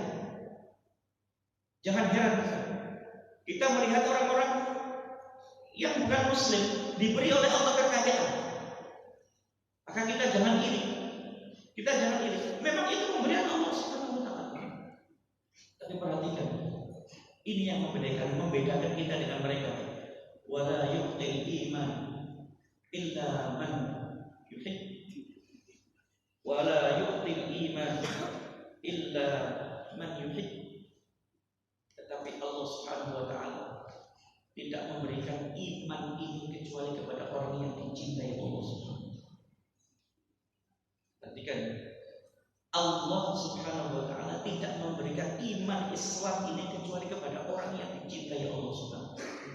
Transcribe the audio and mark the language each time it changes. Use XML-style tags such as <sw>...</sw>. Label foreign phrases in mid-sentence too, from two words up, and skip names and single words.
<id>Jangan heran kita melihat orang-orang yang bukan muslim diberi oleh Allah kekayaan. Maka kita jangan iri. Memang itu pemberian Allah</id> <ar>سبحانه وتعالى.</ar> <id>Tapi perhatikan, Ini yang membedakan kita dengan mereka.</id> <ar>ولا يؤتي الإيمان إلا من يحب. ولا يؤتي الإيمان إلا من يحب.</ar> <id>Tetapi Allah</id> <ar>سبحانه وتعالى</ar> <id>tidak memberikan iman ini kecuali kepada orang yang dicintai Allah</id> <ar>سبحانه وتعالى.</ar> <id>Perhatikan, Allah</id> <ar>سبحانه وتعالى</ar> <id>tidak memberikan iman Islam ini kecuali kepada orang yang dicintai Allah</id> <ar>سبحانه وتعالى.</ar>